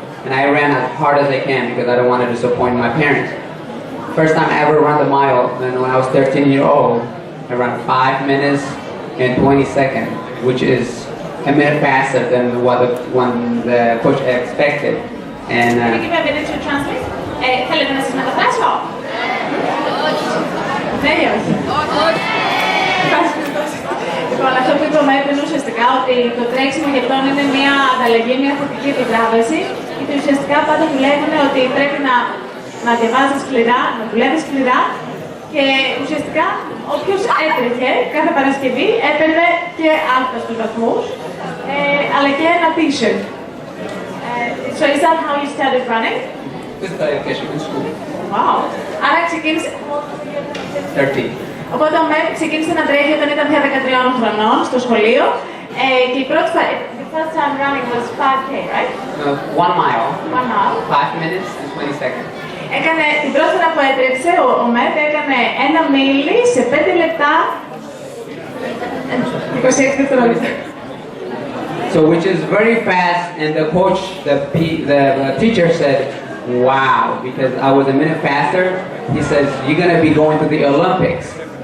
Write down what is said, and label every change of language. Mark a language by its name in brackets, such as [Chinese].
[English] And I ran as hard as I can because I don't want to disappoint my parents. First time I ever ran the mile, and when I was 13 years old, I ran 5 minutes and 20 seconds, which is a minute faster than what the coach expected. And Can you give me a minute to translate? [Greek] Θέλετε να σας μεταφράσω? Ναι ή όχι? Λοιπόν, αυτό που είπε ο Μέρ είναι ουσιαστικά ότι το τρέξιμο για αυτόν είναι μια ανταλλαγή, μια θετική επιβράβευση και ουσιαστικά πάντα δουλεύουν ότι πρέπει να διαβάζει σκληρά, να δουλεύει σκληρά και ουσιαστικά όποιος έτρεχε κάθε Παρασκευή έπαιρνε και άφταστους βαθμούς αλλά και ένα t-shirt. [English] So is that how you started running? with education in school. [Greek] Wow. Άρα ξεκίνησε... [English] 13. [Greek] Οπότε ο Μέρ ξεκίνησε να τρέχει όταν ήταν πια 13 χρονών στο σχολείο και η πρώτη φορά... [English] The first time running was 5K, right? 1 mile. 1 mile. 5 minutes and 20 seconds. [Greek] Έκανε, την πρώτη φορά που έτρεξε, ο Μέρ έκανε 1 μίλι σε 5 λεπτά 26 δευτερόλεπτα. [English] So which is very fast, and the coach, the teacher said, wow, because I was a minute faster. He says, you're going to be going to the Olympics.